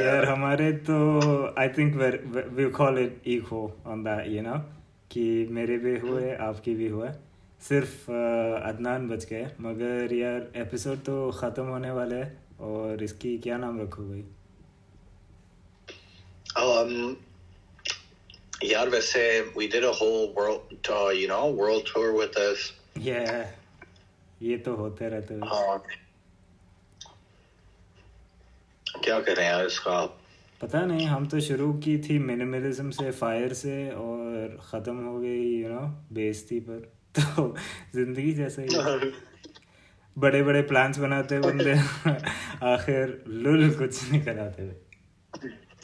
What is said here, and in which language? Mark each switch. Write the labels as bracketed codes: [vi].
[hi] यार हमारे तो [en] I think we call it equal on that, you know, [hi] कि मेरे भी हुए आपकी भी हुआ, सिर्फ अदनान बच गए. मगर यार एपिसोड तो ख़त्म होने वाले है, और इसकी क्या नाम रखो भाई? यार वैसे [en] we did a whole world tour with this. [hi] Yeah, ये तो होते रहते हैं. हाँ, क्या करें यार इसका पता नहीं. हम तो शुरू की थी मिनिमलिज्म से, फायर से, और ख़त्म हो गई यू नो बेइज्जती पर. तो जिंदगी जैसा ही बड़े बड़े प्लान्स बनाते बंदे आखिर लुल कुछ नहीं कराते.